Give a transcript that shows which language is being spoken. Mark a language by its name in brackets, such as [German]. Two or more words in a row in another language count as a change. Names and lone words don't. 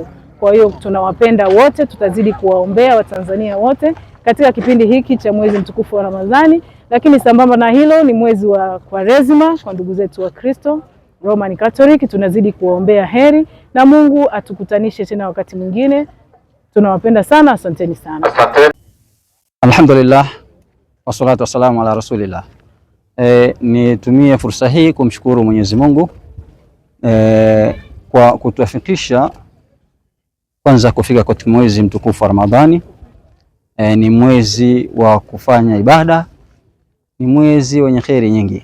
[Swahili] Kwa hiyo tunawapenda wote, tutazidi kuwaombea Watanzania wote katika kipindi hiki cha mwezi mtukufu wa Ramadhani, lakini sambamba na hilo ni mwezi wa Kwaresima kwa ndugu zetu wa Kristo [English] Roman Catholic, [Swahili] tunazidi kuwaombea heri na Mungu atukutanishe tena wakati mwingine. Tunawapenda sana, asanteni sana. [Arabic] الحمد لله والصلاة والسلام على رسول الله. [Swahili] Nitumie fursa hii kumshukuru Mwenyezi Mungu kwa kutuafikisha kwanza kufika kwa mwezi mtukufu wa Ramadhani. Ni mwezi wa kufanya ibada, ni mwezi wenye kheri nyingi.